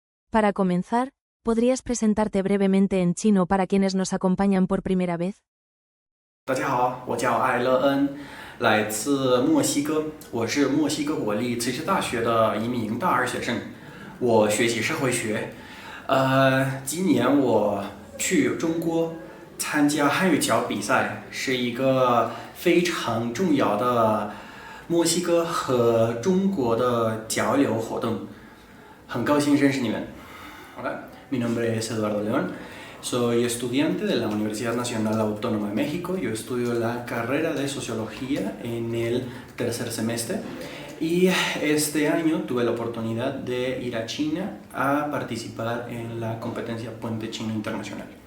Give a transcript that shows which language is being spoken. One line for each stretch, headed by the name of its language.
Spanish: Para comenzar, ¿podrías presentarte brevemente en chino para quienes nos acompañan por primera vez?
Chinese: 大家好，我叫艾勒恩，来自墨西哥，我是墨西哥国立慈济大学的一名大二学生，我学习社会学。今年我去中国参加汉语角比赛，是一个非常重要的墨西哥和中国的交流活动，很高兴认识你们。
Spanish: Hola, mi nombre es Eduardo León. Soy estudiante de la Universidad Nacional Autónoma de México. Yo estudio la carrera de Sociología en el tercer semestre y este año tuve la oportunidad de ir a China a participar en la competencia Puente Chino Internacional.